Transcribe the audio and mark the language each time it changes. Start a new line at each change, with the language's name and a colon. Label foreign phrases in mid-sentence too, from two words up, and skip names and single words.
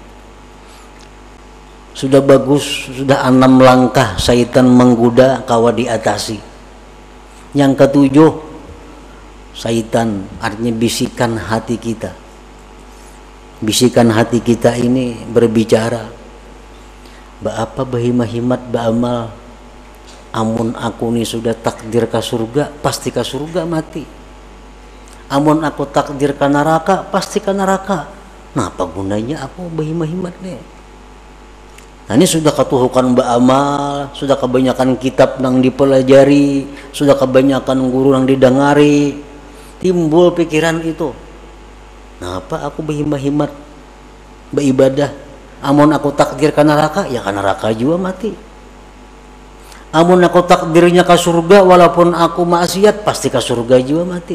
Banjar: Sudah bagus, sudah 6 langkah syaitan menggoda kawa diatasi. Yang ketujuh, syaitan artinya bisikan hati kita. Bisikan hati kita ini berbicara, apa bahimahimat ba'amal, amun aku ni sudah takdir ke surga, pasti ke surga mati. Amun aku takdir ke neraka, pasti ke neraka. Nah, apa gunanya aku bahimahimat nih? Nah, ini sudah ketuhukan ba'amal,
Indonesian: sudah kebanyakan kitab yang dipelajari, sudah kebanyakan guru yang didengari, timbul pikiran itu.
Banjar: Nah, apa aku bahimahimat beribadah? Amun aku takdir ke neraka, ya ke neraka juga mati. Amun aku takdirnya ke surga, walaupun aku maksiat, pasti ke surga juga mati.